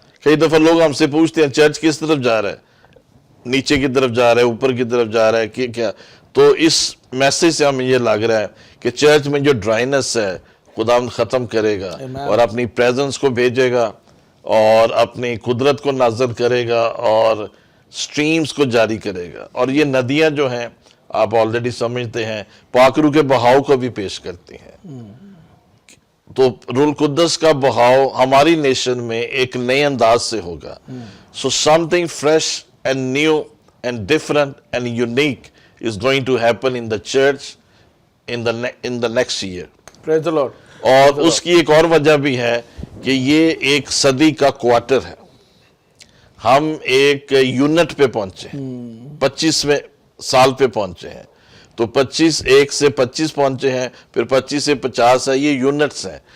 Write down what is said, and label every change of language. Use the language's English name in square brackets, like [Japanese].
[Urdu] کئی دفعہ لوگ ہم سے پوچھتے ہیں چرچ کس طرف جا رہا ہے، نیچے کی طرف جا رہا ہے، اوپر کی طرف جا رہا ہے، کیا؟ تو اس میسیج سے ہمیں یہ لگ رہا ہے کہ چرچ میں جو ڈرائینس ہے خداوند ختم کرے گا، اور اپنی پریزنس کو بھیجے گا، اور اپنی قدرت کو نازل کرے گا، اور سٹریمز کو جاری کرے گا. اور یہ ندیاں جو ہیں آپ آلریڈی سمجھتے ہیں، پاک روح کے بہاؤ کو بھی پیش کرتی ہیں. تو روح القدس کا بہاؤ ہماری نیشن میں ایک نئے انداز سے ہوگا. [English] So something fresh and new and different and unique is going to happen in the church in the next year. Praise the Lord. [Urdu] اور اس کی ایک اور وجہ بھی ہے کہ یہ ایک صدی کا کوارٹر ہے. ہم ایک یونٹ پہ پہنچے ہیں، 25ویں سال پہ پہنچے ہیں. تو 1 سے 25 پہنچے ہیں، پھر 25 سے 50 ہے، یہ یونٹس ہیں.